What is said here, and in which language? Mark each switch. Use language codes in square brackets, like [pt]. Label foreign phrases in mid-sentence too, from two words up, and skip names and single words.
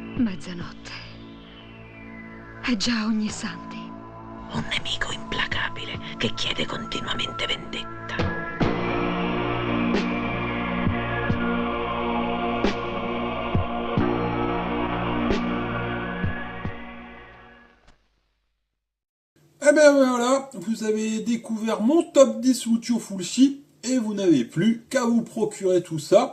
[it] mezzanotte. È già ogni santi. Un nemico implacabile che chiede continuamente vendetta. [fr] Eh ben voilà, vous avez découvert mon top 10 Lucio Fulci et vous n'avez plus qu'à vous procurer tout ça.